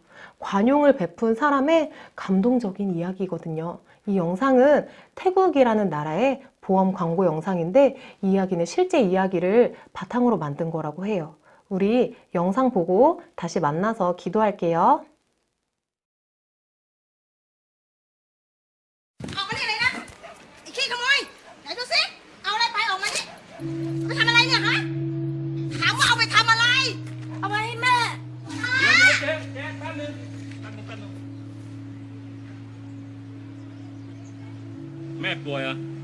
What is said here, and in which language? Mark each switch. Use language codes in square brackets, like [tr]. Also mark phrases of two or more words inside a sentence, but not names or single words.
[ko] 관용을 베푼 사람의 감동적인 이야기거든요. 이 영상은 태국이라는 나라의 보험 광고 영상인데 이 이야기는 실제 이야기를 바탕으로 만든 거라고 해요. 우리 영상 보고 다시 만나서 기도할게요. [th] ออกมานี่เลยนะไอ้ขี้ขโมยไหนดูสิเอาอะไรไปออกมานี่ไปทำอะไรเนี่ยฮะถามว่าเอาไปทำอะไรเอาไว้ให้แม่ เจ๊แป๊บนึงแม่ป่วยเหรอ